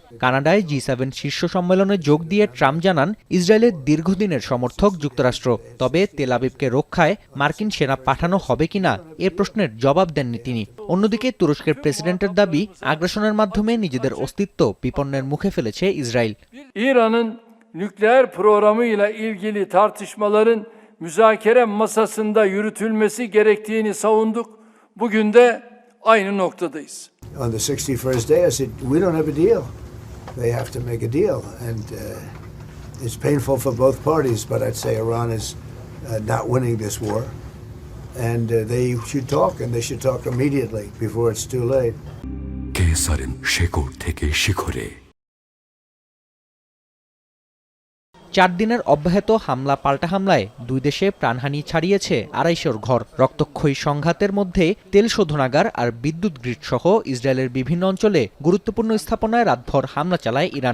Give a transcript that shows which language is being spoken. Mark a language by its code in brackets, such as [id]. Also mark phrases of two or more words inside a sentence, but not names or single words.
[bn] কানাডায় G7 শীর্ষ সম্মেলনে যোগ দিয়ে ট্রাম্প জানান, ইসরায়েলের দীর্ঘদিনের সমর্থক যুক্তরাষ্ট্র। তবে তেল আবিবকে রক্ষায় মার্কিন সেনা পাঠানো হবে কিনা এ প্রশ্নের জবাব দেননি তিনি। অন্যদিকে তুরস্কের প্রেসিডেন্টের দাবি, আগ্রাসনের মাধ্যমে নিজেদের অস্তিত্ব বিপন্নের মুখে ফেলেছে ইসরায়েল। [tr] İran'ın nükleer programıyla ilgili tartışmaların müzakere masasında yürütülmesi gerektiğini savunduk. Bugün de aynı noktadayız. [en] On the 61st day, I said, we don't have a deal. They have to make a deal. And it's painful for both parties, but I'd say Iran is not winning this war. And they should talk, and they should talk immediately before it's too late. [bn] কেসারেন শেকড় থেকে শিখরে। 4 দিনের অব্যাহত হামলা পাল্টা হামলায় দুই দেশে প্রাণহানি ছাড়িয়েছে 250 ঘর। রক্তক্ষয়ী সংঘাতের মধ্যে তেল শোধনাগার আর বিদ্যুৎ গ্রিড সহ ইসরায়েলের বিভিন্ন অঞ্চলে গুরুত্বপূর্ণ স্থাপনায় রাতভর হামলা চালায় ইরান।